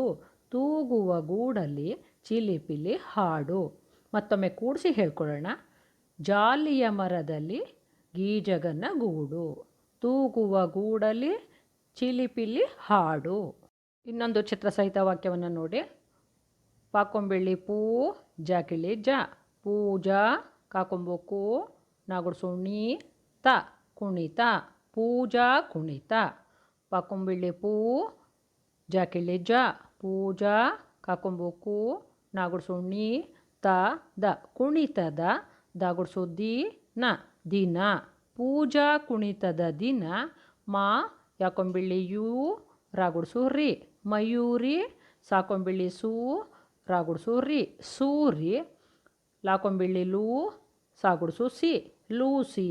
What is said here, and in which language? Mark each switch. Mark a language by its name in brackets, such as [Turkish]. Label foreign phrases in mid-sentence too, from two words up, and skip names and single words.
[Kannada] ತೂಗುವ ಗೂಡಲಿ ಚಿಲಿಪಿಲಿ ಹಾಡು. ಮತ್ತೊಮ್ಮೆ ಕೂಡಿಸಿ ಹೇಳ್ಕೊಳ್ಳೋಣ. ಜಾಲಿಯ ಮರದಲ್ಲಿ ಗೀಜಗನ ಗೂಡು. ತೂಗುವ ಗೂಡಲಿ ಚಿಲಿಪಿಲಿ ಹಾಡು. ಇನ್ನೊಂದು ಚಿತ್ರಸಹಿತ ವಾಕ್ಯವನ್ನು ನೋಡಿ. ಪಾಕೊಂಬಿಳಿ ಪೂ ಜಾಕಿಳಿ ಜ ಪೂಜಾ. ಕಾಕೊಂಬು ಕು ನಾಗುಡ್ಸು ಣಿ ತ ಕುಣಿತ. ಪೂಜಾ ಕುಣಿತ. ಪಾಕೊಂಬಿಳಿ ಪೂ ಜಾಕಿಳಿ ಜ ಪೂಜಾ. ಕಾಕೊಂಬು ಕು ನಾಗುಡ್ಸು ಣಿ ತ ದ ಕುಣಿತದ. ದಾಗುಡ್ಸು ದಿ ನ ದಿನ. ಪೂಜಾ ಕುಣಿತದ ದಿನ. ಮಾ ಯಾಕೊಂಬಿಳ್ಳಿ ಯು ರಾಗುಡ್ಸು ರಿ, ಮಯೂರಿ ಸಾಕೊಂಬಿಳ್ಳಿ ಸೂ ರಾಗುಡ್ಸು ರಿ, ಸೂರಿ ಲಾಕೊಂಬಿಳ್ಳಿ ಲೂ ಸಾಗುಡ್ಸು ಸಿ, ಲೂಸಿ.